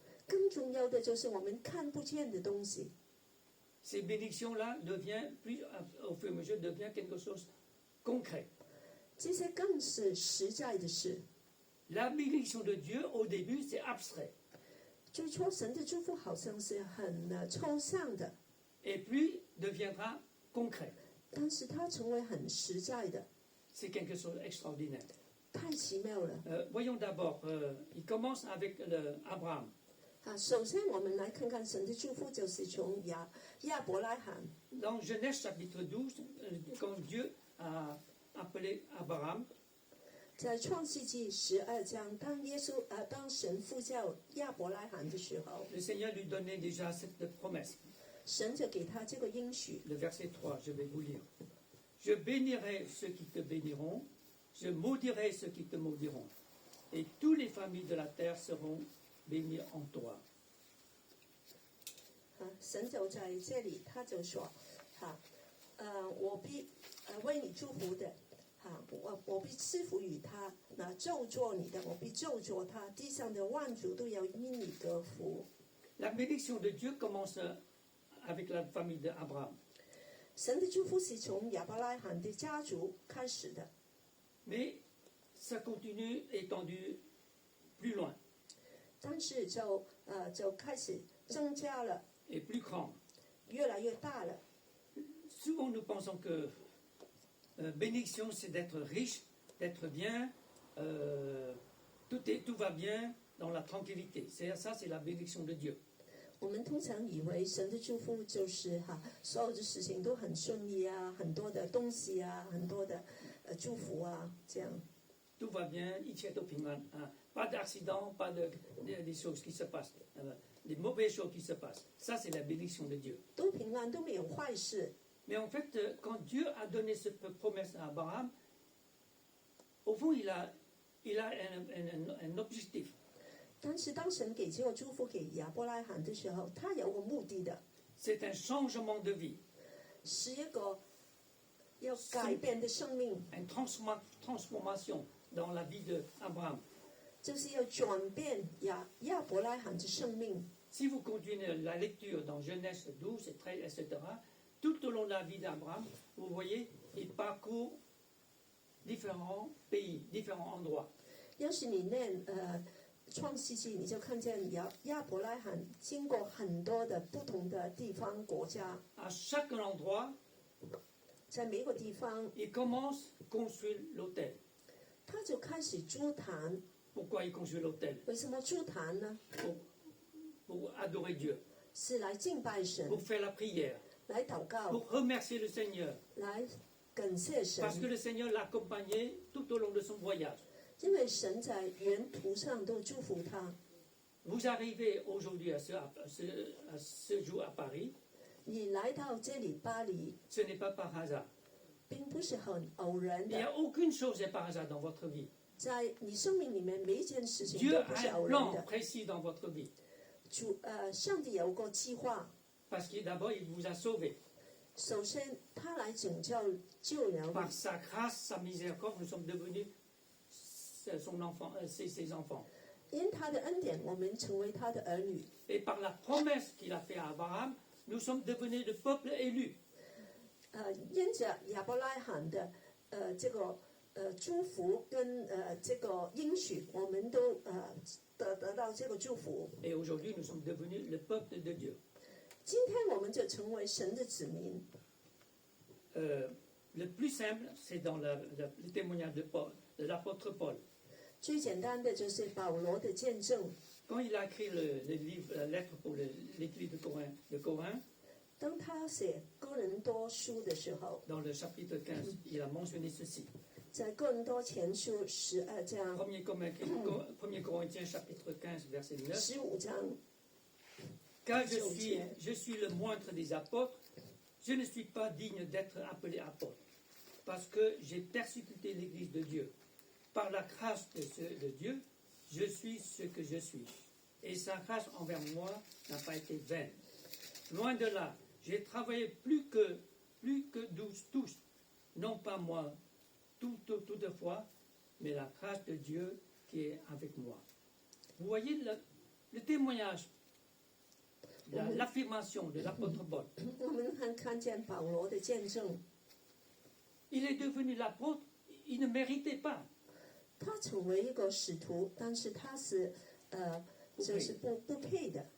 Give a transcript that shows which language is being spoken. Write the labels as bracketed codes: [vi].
[zh] 更重要的就是我们看不见的东西。 [fr] Ces bénédictions-là au fur et à mesure, devient quelque chose de concret. [zh] 这些更是实在的事。 [fr] La bénédiction de Dieu, au début, c'est abstrait. [zh] 最初神的祝福好像是很抽象的， [fr] Et puis, deviendra concret. [zh] 但是它成为很实在的， [fr] C'est quelque chose d'extraordinaire. [zh] 太奇妙了。 [fr] Voyons d'abord, il commence avec Abraham. [zh] 首先我们来看看神的祝福，就是从亚伯拉罕。 [fr] Dans Genèse chapitre 12, quand Dieu a appelé Abraham, [zh] 在创世纪12章，当神呼叫亚伯拉罕的时候， [fr] le Seigneur lui donnait déjà cette promesse. [zh] 神就给他这个应许。 [fr] Le verset 3, je vais vous lire. Je bénirai ceux qui te béniront, je maudirai ceux qui te maudiront, et toutes les familles de la terre seront bénies en toi. [zh] 神就在这里，他就说：“我必为你祝福的。” 我必赐福于他，那咒詛你的，我必咒詛他，地上的万族都要因你得福。 [fr] La bénédiction de Dieu commence avec la famille d'Abraham. [zh] 神的祝福是从亚伯拉罕的家族开始的， [fr] Mais ça continue étendu plus loin [zh] 但是就开始增加了， [fr] et plus grand. [zh] 越来越大了。 [fr] Souvent nous pensons que bénédiction c'est d'être riche, d'être bien, tout va bien dans la tranquillité. Ça c'est la bénédiction de Dieu. [zh] 我们通常以为神的祝福就是所有的事情都很顺利啊，很多的东西啊，很多的祝福啊，这样。 [fr] Tout va bien, il tient au pingan. Pas d'accident, pas des choses qui se passent, des mauvaises choses qui se passent. Ça, c'est la bénédiction de Dieu. [zh] 都平安，都没有坏事。 [fr] Mais en fait, quand Dieu a donné cette promesse à Abraham, au fond, il a un objectif. [zh] 但是当神给这个祝福给亚伯拉罕的时候，他有个目的的， [fr] C'est un changement de vie, [zh] 是一个要改变的生命， [fr] une transformation dans la vie d'Abraham. [zh] 就是要转变亚伯拉罕的生命。 [fr] Si vous continuez la lecture dans Genèse 12, 13, etc., tout au long de la vie d'Abraham, vous voyez, il parcourt différents pays, différents endroits. [zh] 要是你念创世纪，你就看见亚伯拉罕经过很多的不同的地方国家， [fr] À chaque endroit, [zh] 在每个地方， [fr] il commence à construire l'autel. [zh] 他就开始筑坛。 [fr] Pourquoi il construit l'autel? [zh] 为什么筑坛呢？ [fr] Pour adorer Dieu, [zh] 是来敬拜神， [fr] pour faire la prière, [zh] 来祷告， [fr] pour remercier le Seigneur. [zh] 来感谢神。 [fr] Parce que le Seigneur l'a accompagné tout au long de son voyage. [zh] 因为神在沿途上都祝福他。 [fr] Vous arrivez aujourd'hui à ce jour à Paris, [zh] 你来到这里巴黎， [fr] ce n'est pas par hasard. [zh] 并不是很偶然 [fr] Il n'y [zh] 的， [fr] a aucune chose n'est par hasard dans votre vie. [zh] 在你生命里面每一件事情 [fr] Dieu [zh] 都不 [fr] a [zh] 是 [fr] un [zh] 偶然 [fr] plan [zh] 的。 [fr] précis dans votre vie. [zh] 上帝有个计划， [fr] Parce que d'abord, il vous a sauvé. [zh] 首先他来拯救了 [fr] Par [zh] 你， [fr] sa grâce, sa miséricorde, nous sommes devenus son enfant, ses enfants. [zh] 因他的恩典，我们成为他的儿女。 [fr] Et par la promesse qu'il a faite à Abraham, nous sommes devenus le peuple élu. [zh] 因着亚伯拉罕的这个祝福跟这个应许，我们都得到这个祝福。 [fr] Et aujourd'hui, nous sommes devenus le peuple de Dieu. [zh] 今天我们就成为神的子民。 [fr] Le plus simple, c'est dans le témoignage de l'apôtre Paul. [zh] 最简单的就是保罗的见证。 [fr] Quand il a écrit le livre, la lettre pour l'église de Corinth, [zh] 当他写哥林多书的时候， [fr] dans le chapitre 15, il a mentionné ceci. [zh] 在哥林多前书12章、 [fr] 1 Corinthiens chapitre 15, verset 9. [zh] 15章， [fr] Car je suis le moindre des apôtres, je ne suis pas digne d'être appelé apôtre, parce que j'ai persécuté l'Église de Dieu. Par la grâce de Dieu, je suis ce que je suis. Et sa grâce envers moi n'a pas été vaine. Loin de là, j'ai travaillé plus que tous, non pas moi, toutefois, mais la grâce de Dieu qui est avec moi. Vous voyez le témoignage, l'affirmation de l'apôtre Paul. [zh] 我们看见保罗的见证， [fr] Il est devenu l'apôtre, il ne méritait pas. [zh] 他成为一个使徒，但是他是就是不配的。